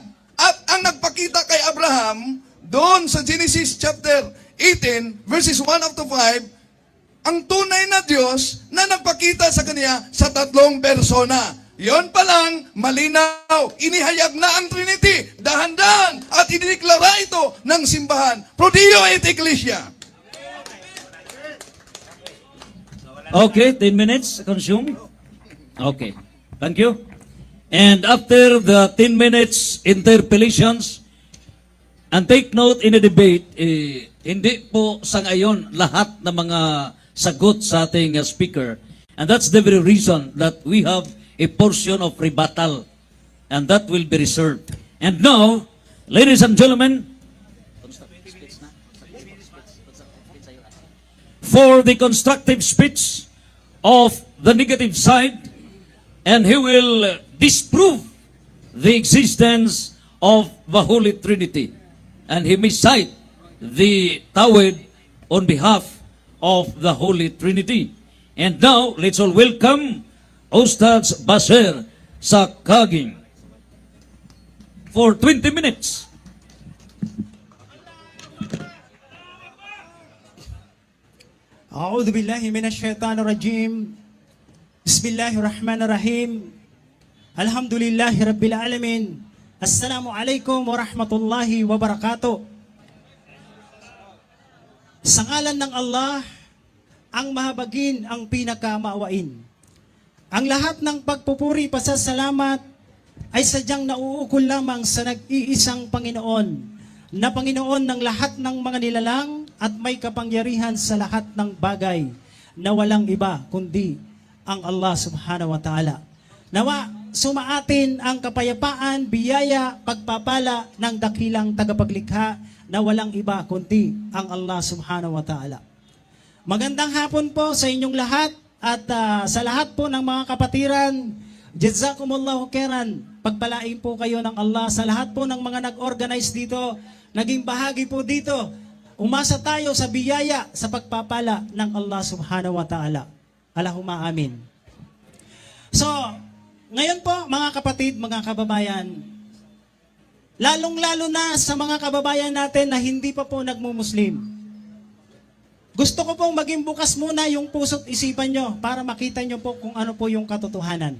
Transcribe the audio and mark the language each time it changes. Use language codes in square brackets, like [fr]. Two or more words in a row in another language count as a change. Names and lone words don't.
[tl] At ang nagpakita kay Abraham, doon sa [en] Genesis chapter 18, verses 1 up to 5, [tl] ang tunay na Diyos na nagpakita sa kanya sa tatlong persona. Yon pa lang, malinaw, inihayag na ang [en] Trinity, dahan-dahan, [tl] at idineklara ito ng simbahan. [la] Pro Dio et Ecclesia. [en] Okay, 10 minutes consumed. Okay, thank you. And after the 10 minutes interpellations, and take note in the debate, [tl] hindi po sa ngayon lahat ng mga sagot sa ating speaker. [en] And that's the very reason that we have a portion of rebuttal. And that will be reserved. And now, ladies and gentlemen, for the constructive speech of the negative side, and he will disprove the existence of the Holy Trinity. And he may cite the Tawhid on behalf of the Holy Trinity. And now, let's all welcome Ustaz Basir sa Kaging for 20 minutes. [ar] أعوذ بالله من الشيطان الرجيم. بسم الله الرحمن الرحيم الحمد لله رب العالمين. السلام عليكم ورحمة الله وبركاته. [tl] Sa ngalan ng Allah, ang mahabagin, ang pinakamaawain. Ang lahat ng pagpupuri, pasasalamat ay sadyang nauukol lamang sa nag-iisang Panginoon, na Panginoon ng lahat ng mga nilalang at may kapangyarihan sa lahat ng bagay, na walang iba kundi ang Allah [ar] سبحانه وتعالى. [tl] Nawa, sumaatin ang kapayapaan, biyaya, pagpapala ng dakilang tagapaglikha na walang iba kundi ang Allah [ar] سبحانه وتعالى. [tl] Magandang hapon po sa inyong lahat at sa lahat po ng mga kapatiran, [ar] جزاكم الله خيرا. [tl] Pagpalain po kayo ng Allah sa lahat po ng mga nag-organize dito, naging bahagi po dito. Umasa tayo sa biyaya, sa pagpapala ng Allah [ar] سبحانه وتعالى. اللهم آمين. [tl] So, ngayon po, mga kapatid, mga kababayan, lalong-lalo na sa mga kababayan natin na hindi pa po nagmumuslim, gusto ko pong maging bukas muna yung puso't isipan nyo para makita nyo po kung ano po yung katotohanan.